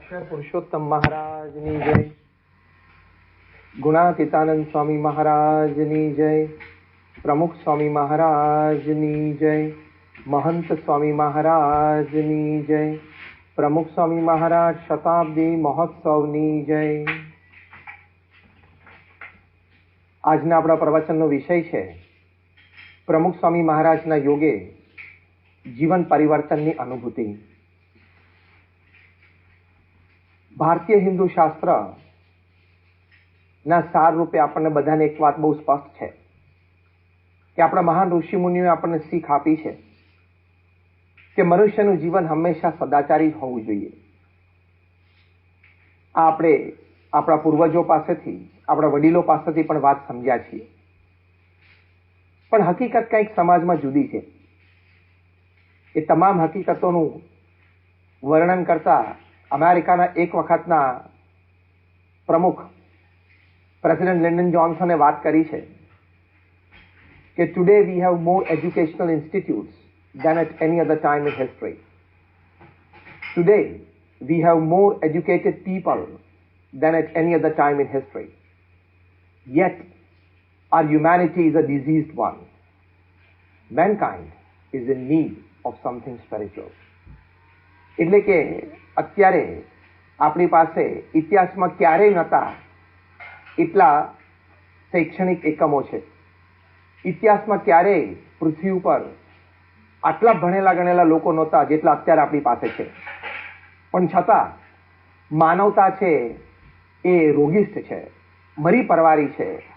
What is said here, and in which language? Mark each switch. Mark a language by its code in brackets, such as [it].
[gu] पुरुषोत्तम महाराजनी जय, गुणातीतानंद स्वामी महाराजनी जय, प्रमुख स्वामी महाराजनी जय, महंत स्वामी महाराजनी जय, प्रमुख स्वामी महाराज शताब्दी महोत्सवनी जय। આજના આપણા પ્રવચનનો વિષય છે પ્રમુખ સ્વામી મહારાજના યોગે જીવન પરિવર્તનની અનુભૂતિ। ભારતીય હિન્દુ શાસ્ત્રના સાર રૂપે આપણને બધાને એક વાત બહુ સ્પષ્ટ છે કે આપણા મહાન ઋષિમુનિઓએ આપણને શીખ આપી છે કે મનુષ્યનું જીવન હંમેશા સદાચારી હોવું જોઈએ। આ આપણે આપણા પૂર્વજો પાસેથી, આપણા વડીલો પાસેથી પણ વાત સમજ્યા છીએ, પણ હકીકત કંઈક સમાજમાં જુદી છે। એ તમામ હકીકતોનું વર્ણન કરતા અમેરિકાના એક વખતના પ્રમુખ પ્રેસિડેન્ટ લિન્ડન જોન્સને વાત કરી છે કે [en] Today we have more educational institutes than at any other time in history. Today we have more educated people than at any other time in history. Yet our humanity is a diseased one. Mankind is in need of something spiritual. [gu] એટલે કે અત્યારે આપણી પાસે ઇતિહાસમાં ક્યારેય નહોતા એટલા શૈક્ષણિક એકમો છે। ઇતિહાસમાં ક્યારેય પૃથ્વી ઉપર આટલા ભણેલા ગણેલા લોકો નહોતા જેટલા અત્યારે આપણી પાસે છે, પણ છતાં માનવતા છે એ રોગિષ્ઠ છે, મરી પરવારી છે।